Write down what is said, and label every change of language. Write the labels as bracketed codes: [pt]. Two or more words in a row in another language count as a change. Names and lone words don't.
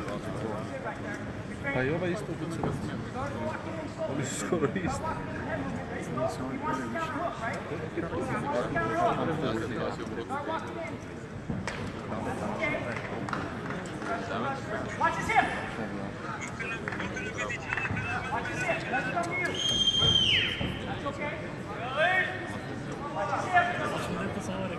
[hr] Pa i ova isto kod se vrti. Oni su skoro isti. [en] Watch his hip! Watch his hip! That's up to you! That's okay? Watch his hip!